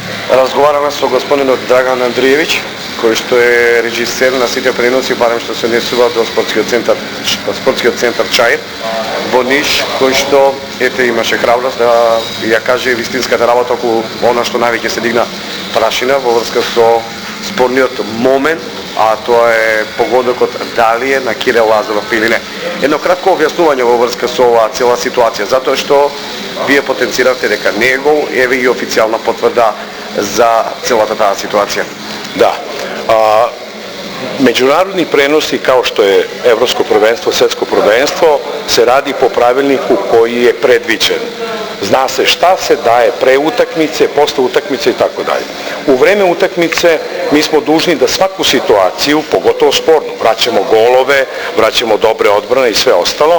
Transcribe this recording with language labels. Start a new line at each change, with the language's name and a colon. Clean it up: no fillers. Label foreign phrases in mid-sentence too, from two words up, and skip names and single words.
Macedonian: Разговараме со господинот Драган Андриевиќ, кој што е режисер на сите преноси, барем што се однесуваат до спортскиот центар Чаир во Ниш, кој што имаше храброст да ја каже вистинската работа околу она што највеќе се дигна прашина во врска со спорниот момент, а тоа е погодокот дали е на Кирил Лазаров или не. Едно кратко објаснување во врска со оваа цела ситуација, затоа што вие потенциравте дека не е гол, еве и официјална потврда за целата таа ситуација. Да.
Serbian: Međunarodni prenosi kao što je Evropsko prvenstvo, Svetsko prvenstvo se radi po pravilniku koji je predviđen. Zna se šta se daje pre utakmice, posle utakmice i tako dalje. U vreme utakmice mi smo dužni da svaku situaciju, pogotovo spornu, vraćamo golove, vraćamo dobre odbrane i sve ostalo.